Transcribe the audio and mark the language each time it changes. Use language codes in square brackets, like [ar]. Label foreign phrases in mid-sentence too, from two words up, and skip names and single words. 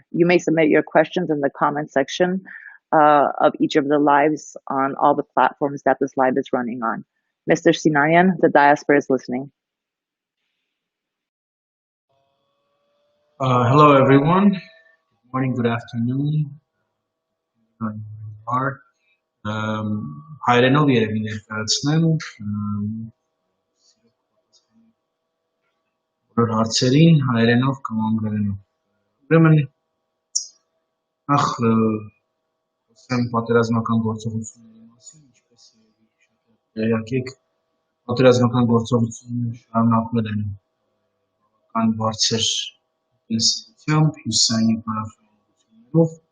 [en] You may submit your questions in the comment section of each of the lives on all the platforms that this live is running on. Mr. Sinanyan, the diaspora is listening. Hello, everyone. Good morning, good afternoon. [hy] Հայրենով երևի ներկայացնեմ բոլոր հարցերին հայրենով կամ անգլերենով։ Ուրեմն նախ խոսեմ պատերազմական գործողությունների մասին, ինչպես երևի շատ պատերազմական գործողությունները շարունակվել են բավական բարձր ինտենսիվությամբ, հյուսային եւ հարավային ուղղություններով։